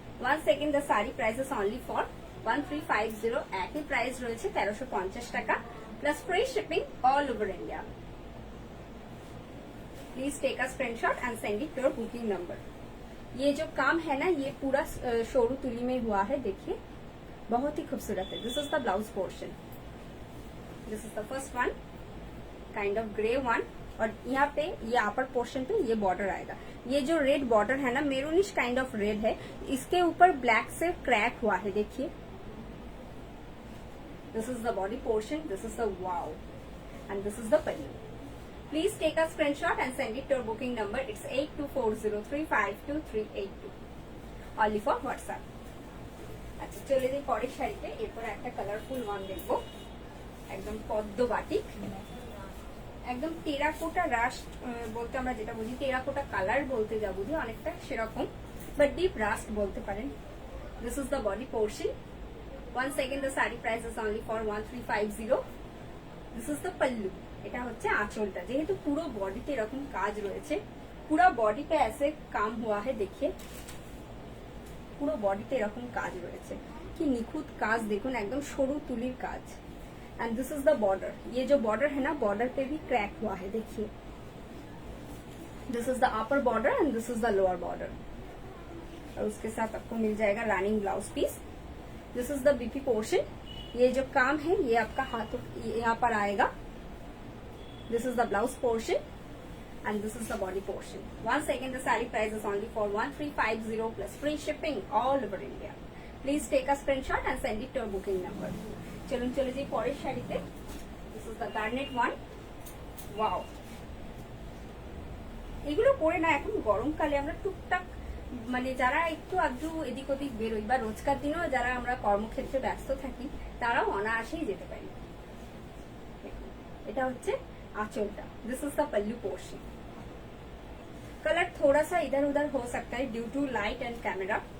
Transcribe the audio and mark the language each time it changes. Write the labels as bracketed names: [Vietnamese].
[English] Once again the saree price is only for 1350। [Bangla] একই price রয়েছে 1350 টাকা [English] Plus free shipping all over India. Please take a screenshot and send it to your booking number. [Hindi] ये जो काम है ना ये पूरा शोरू तुली में हुआ है, देखिए बहुत ही खूबसूरत है। [English] this is the blouse portion, this is the first one, kind of grey one, [Hindi] और यहाँ पे ये अपर पोर्शन पे ये बॉर्डर आएगा। ये जो रेड बॉर्डर है ना, मेरूनिश [English] kind of red [Hindi] है, इसके ऊपर ब्लैक से क्रैक हुआ है, देखिए। [English] This is the body portion, this is the wow, and this is the pallu. Please take a screenshot and send it to our booking number. It's 8240352382. Only for WhatsApp. [Bangla] আচ্ছা চলে যাই পরের শাড়িতে। এরপর একটা কালারফুল ওয়ান দেখবো, একদম পদ্ম বাটিক, একদম টেরাকোটা রাস্ট বলতে আমরা যেটা বুঝি, টেরাকোটা কালার বলতে যা বুঝি অনেকটা সেরকম, [English] but deep rust [Bangla] বলতে পারেন। [English] This is the body portion. Once again the saree price is only for 1350. This is the pallu. [Bangla] এটা হচ্ছে আঁচলটা, যেহেতু পুরো বডিতে এরকম কাজ রয়েছে, পুরো বডিতে [Hindi] ऐसे काम हुआ है, देखिए [Bangla] পুরো বডিতে এরকম কাজ রয়েছে, কি নিখুঁত কাজ দেখুন, একদম সরু তুলির কাজ। [English] and this is the border, [Hindi] ये जो बॉर्डर है ना, बॉर्डर पे भी क्रैक हुआ है, देखिए। [English] this is the upper border and this is the lower border, [Hindi] और उसके साथ आपको मिल जाएगा running blouse piece. [English] this is the BP portion, [Hindi] ये जो काम है ये आपका हाथों यहाँ पर आएगा। [English] This is the blouse portion and this is the body portion. Once again the saree price is only for 1350 plus free shipping all over India. Please take a screenshot and send it to our booking number. [Bangla] চলুন চলে যাই পরের শাড়িতে। [English] This is the garnet one. Wow! [Bangla] এগুলো পরে না এখন গরমকালে আমরা টুকটাক মানে যারা একটু আধটু এদিক ওদিক বেরোই বা রোজকার দিনেও যারা আমরা কর্মক্ষেত্রে ব্যস্ত থাকি তারাও অনায়াসেই যেতে পারি। এটা হচ্ছে आंचलटा। [English] This is the pallu portion. [Hindi] Colour थोड़ा सा इधर उधर हो सकता है [English] Due to light and camera.